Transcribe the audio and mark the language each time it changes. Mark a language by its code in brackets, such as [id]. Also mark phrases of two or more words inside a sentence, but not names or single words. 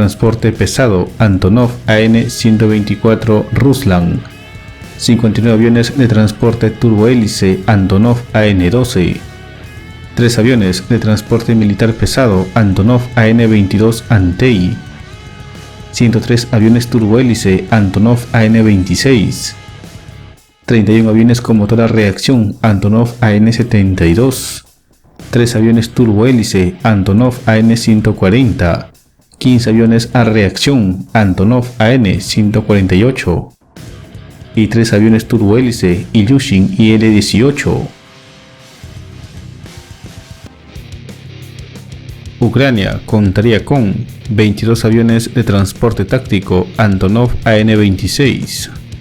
[es] transporte pesado Antonov An-124 Ruslan, 59 aviones de transporte turbohélice Antonov An-12, 3 aviones de transporte militar pesado Antonov An-22 Antey, 103 aviones turbohélice Antonov An-26, 31 aviones con motor a reacción Antonov An-72, 3 aviones turbohélice Antonov AN-140, 15 aviones a reacción Antonov AN-148 y 3 aviones turbohélice Ilyushin Il-18. Ucrania contaría con 22 aviones de transporte táctico Antonov AN-26.